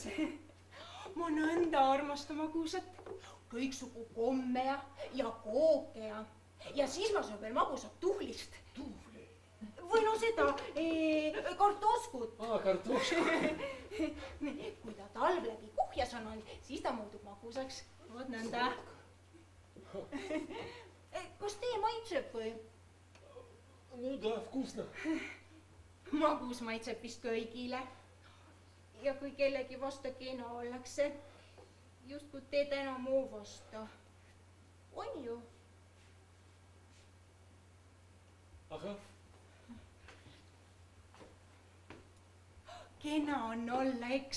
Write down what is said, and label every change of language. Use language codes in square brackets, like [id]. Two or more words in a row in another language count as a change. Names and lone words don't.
[et] Ma nõnda armastan magusat. Kõiksugu komme ja kooke ja siis ma söön veel magusat tuhlist. [ru] Туфли. [et] Või no seda kartoskut. [ru] Картошка. [et] Kui ta talv läbi kuhjas on olnud, siis ta muutub magusaks. Vot nõnda. Kas tee maitseb või? [ru] Ну да, вкусно. [et] Magus maitseb vist kõigile. Ja kui kellegi vasta kena ollakse, just kui teed enam muu vasta. On ju? Ага. Kena on olla, eks.